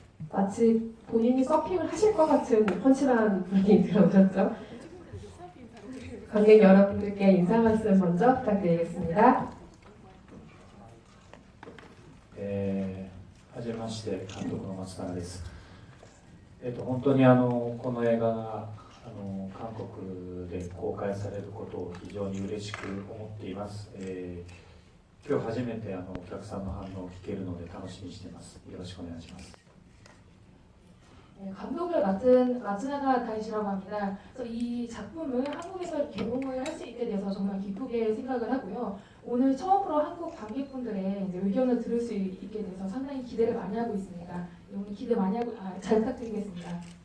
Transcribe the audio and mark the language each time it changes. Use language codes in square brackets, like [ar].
[ko] 마치 본인이 서핑을 하실 것 같은 펀치한 분이 들어오셨죠? 관객 여러분들께 인사 말씀 먼저 부탁드리겠습니다. [ja] はじめまして、監督の松永です。本当にこの映画が韓国で公開されることを非常に嬉しく思っています。今日初めてお客さんの反応を聞けるので楽しみにしています。よろしくお願いします。 [ko] 감독을 맡은 마츠나가 다이시라고 합니다. 그래서 이 작품을 한국에서 개봉을 할 수 있게 돼서 정말 기쁘게 생각을 하고요. 오늘 처음으로 한국 관객분들의 이제 의견을 들을 수 있게 돼서 상당히 기대를 많이 하고 있습니다. 오늘 기대 많이 하고 잘 부탁드리겠습니다.